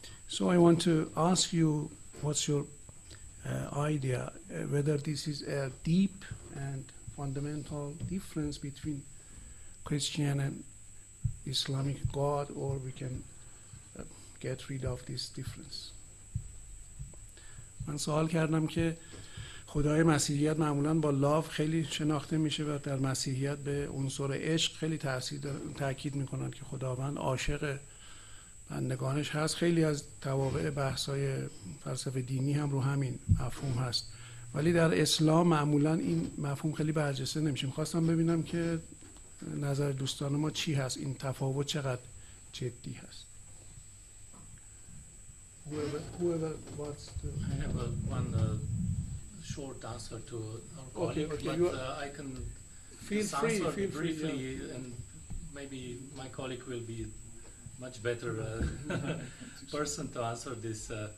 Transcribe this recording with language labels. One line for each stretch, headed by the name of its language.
English: So I want to ask you, what's your idea, whether this is a deep and fundamental difference between Christian and Islamic God, or we can get rid of this difference.
Persian: من سوال کردم که خدای مسیحیت معمولاً با لاو خیلی شناخته میشه و در مسیحیت به عنصر عشق خیلی تاکید میکنن که خداوند عاشق بندگانش هست. خیلی از توابع بحث‌های فلسفه دینی هم رو همین مفهوم هست، ولی در اسلام معمولاً این مفهوم خیلی برجسته نمیشه. می‌خواستم ببینم که نظر دوستان ما چی هست، این تفاوت چقدر جدی هست.
English: Whoever wants to. I have one short answer to our colleague, okay, but I can feel free briefly, yeah. and maybe my colleague will be much better person to answer this.